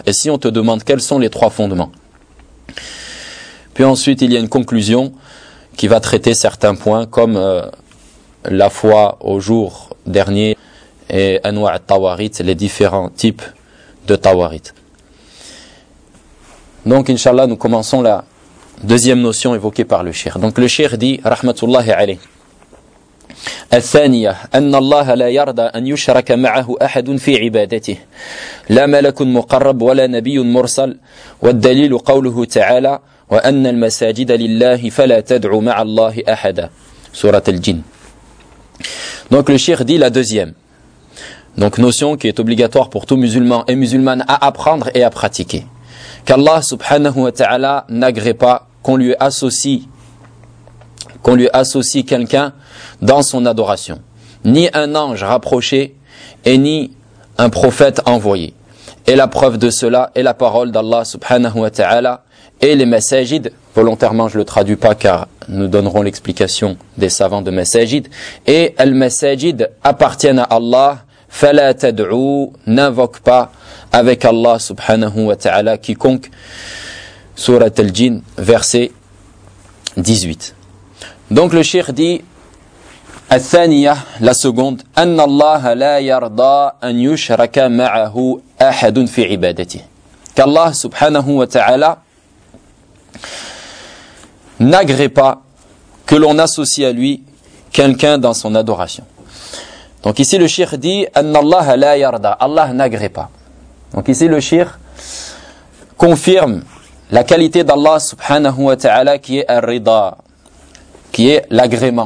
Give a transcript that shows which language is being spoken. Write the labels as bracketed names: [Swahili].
[French] Et si on te demande quels sont les trois fondements. Puis ensuite il y a une conclusion qui va traiter certains points comme la foi au jour dernier et anwa al-tawarit, les différents types de tawarit. Donc, Inch'Allah, nous commençons la deuxième notion évoquée par le Cheikh. Donc, le Cheikh dit, Rahmatullahi alayh. [Arabic] الثانية, أن الله لا يرضى أن يشرك معه أحد في عبادته. لا ملك مقرب ولا نبي مرسل. والدليل قوله تعالى, وأن المساجد لله فلا تدعو مع الله أحدا. سورة الجن. [French] Donc, le Cheikh dit la deuxième. Donc, notion qui est obligatoire pour tout musulman et musulmane à apprendre et à pratiquer. Qu'Allah subhanahu wa ta'ala n'agrée pas qu'on lui associe quelqu'un dans son adoration. Ni un ange rapproché et ni un prophète envoyé. Et la preuve de cela est la parole d'Allah subhanahu wa ta'ala et les masajid. Volontairement, je le traduis pas car nous donnerons l'explication des savants de masajid. Et les masajid appartiennent à Allah. [Arabic] Fala tad'u, [French] n'invoque pas avec Allah subhanahu wa ta'ala quiconque. Surat al-Jin, verset 18. Donc le Cheikh dit, [Arabic] الثانية, [French] la seconde, [Arabic] أن الله لا يرضى أن يشرك معه أحد في عبادته. [French] Qu'Allah subhanahu wa ta'ala n'agrée pas que l'on associe à lui quelqu'un dans son adoration. Donc ici le Cheikh dit [Arabic] "Anna Allah la yarda", [French] Allah n'agrée pas. Donc ici le Cheikh confirme la qualité d'Allah subhanahu wa ta'ala qui est ar-rida, qui est l'agrément.